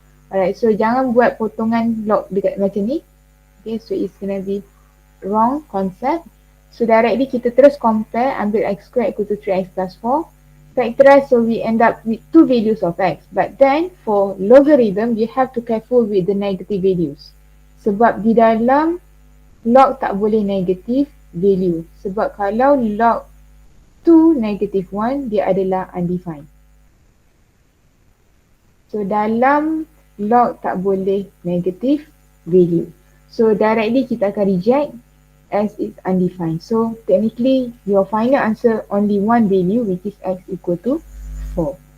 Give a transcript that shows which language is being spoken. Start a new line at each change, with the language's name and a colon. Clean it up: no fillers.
English: Alright, so
Malay: jangan buat potongan log dekat macam ni.
English: Okay, so it's gonna be wrong concept. So directly
Malay: kita terus
English: compare, ambil x squared equal to 3x plus 4. Factorize, so we end up with two values of x. But then for logarithm, you have to careful with the negative values.
Malay: Sebab di dalam log tak boleh negative value. Sebab kalau log 2 negative 1, dia adalah undefined. So dalam log tak boleh negative value.
English: So directly
Malay: kita akan
English: reject as it's undefined. So technically your final answer only one value, which is x equal to 4.